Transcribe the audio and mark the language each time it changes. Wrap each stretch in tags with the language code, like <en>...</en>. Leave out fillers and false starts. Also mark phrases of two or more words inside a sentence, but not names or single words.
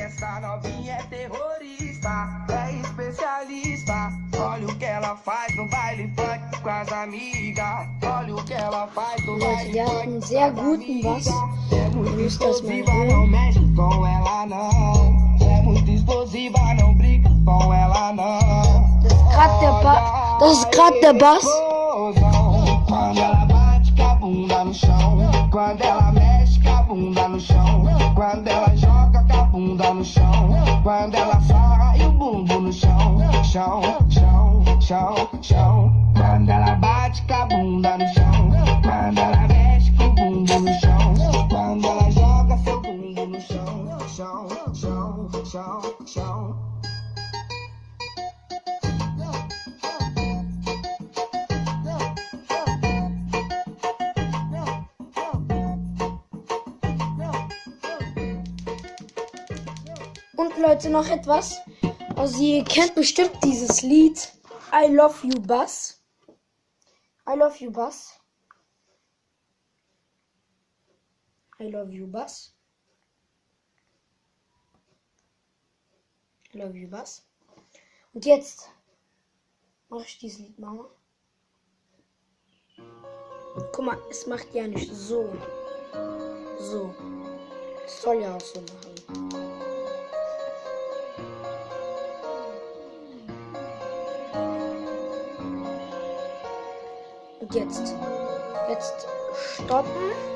<pt>Essa novinha é terrorista, é especialista. Olha o que ela faz no baile funk com as amigas. Olha o que ela faz no baile funk com as amigas. É muito explosiva, não mexe com ela não. É muito explosiva, não brinca com ela não.</pt> <de>Das ist gerade der Bass.</de> <pt>Quando ela bate com a bunda no chão. Quando ela mexe com a bunda no chão. Quando ela joga com a bunda no chão. Quando ela sai o bumbum no chão, chão, chão, chão, chão. Quando ela bate com a bunda no chão, quando ela mexe com o bumbum no chão, quando ela joga seu bumbum no chão, chão, chão, chão, chão.</pt> <de>Und Leute, noch etwas. Also ihr kennt bestimmt dieses Lied I Love You Bass. I Love You Bass. I Love You Bass. I Love You Bass. Und jetzt mache ich dieses Lied mal. Guck mal, es macht ja nicht so. So. Es soll ja auch so machen. Und jetzt stoppen.</de>